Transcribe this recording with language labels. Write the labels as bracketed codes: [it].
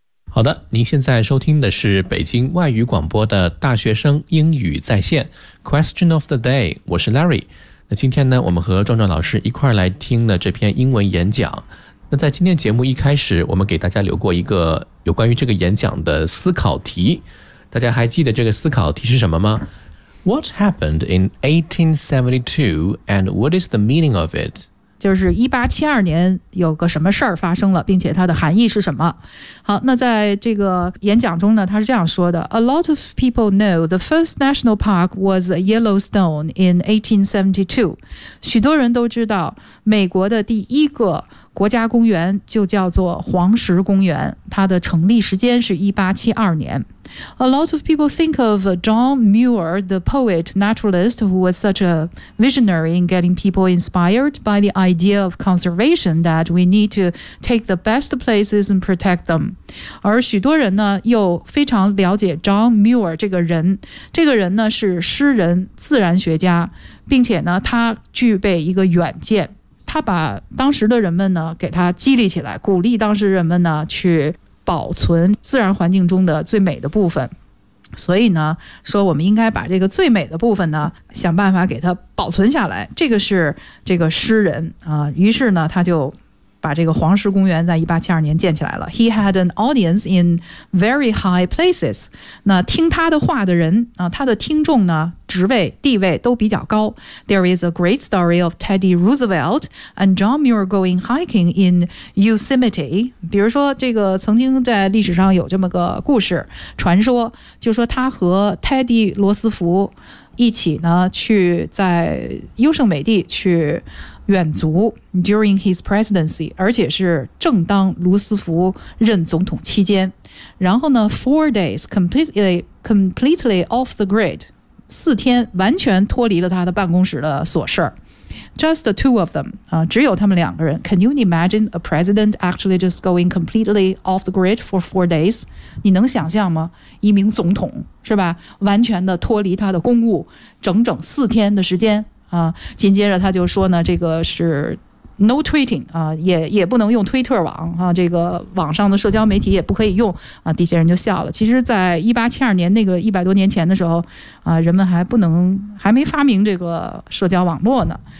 [zh] 好的，您现在收听的是北京外语广播的大学生英语在线 Question of the Day， 我是 Larry。那今天呢，我们和壮壮老师一块来听了这篇英文演讲。那在今天节目一开始，我们给大家留过一个有关于这个演讲的思考题，大家还记得这个思考题是什么吗？ [en] What happened in 1872 and what is the meaning of it? [zh] 就是1872年有个什么事儿发生了，并且它的含义是什么。 [en] 好，那在这个演讲中呢，他是这样说的， A lot of people know the first national park was Yellowstone in 1872. [zh] 许多人都知道美国的第一个国家公园就叫做黄石公园，它的成立时间是1872年。 [en] A lot of people think of John Muir, the poet naturalist who was such a visionary in getting people inspired by the idea of conservation that we need to take the best places and protect them. [zh] 而许多人呢又非常了解 John Muir 这个人，这个人呢是诗人、自然学家，并且呢他具备一个远见，他把当时的人们呢给他激励起来，鼓励当时人们呢去保存自然环境中的最美的部分，所以呢说我们应该把这个最美的部分呢想办法给它保存下来，这个是这个诗人啊。于是呢他就把这个黄石公园在1872年建起来了。 [en] He had an audience in very high places. [zh] 那听他的话的人啊，他的听众呢职位地位都比较高。 [en] There is a great story of Teddy Roosevelt and John Muir going hiking in Yosemite. [zh] 比如说这个曾经在历史上有这么个故事传说，就说他和 Teddy 罗斯福一起呢去在优胜美地去远足 during his presidency，而且是正当罗斯福任总统期间。然后呢 ， four days completely off the grid，四天完全脱离了他的办公室的琐事。 [en] Just the two of them， 啊，只有他们两个人。 Can you imagine a president actually just going completely off the grid for four days？ [zh] 你能想象吗？一名总统是吧，完全的脱离他的公务，整整四天的时间。啊，紧接着他就说呢，这个是 no tweeting 啊，也不能用推特网啊，这个网上的社交媒体也不可以用啊。底下人就笑了。其实，在1872年那个100多年前的时候啊，人们还没发明这个社交网络呢。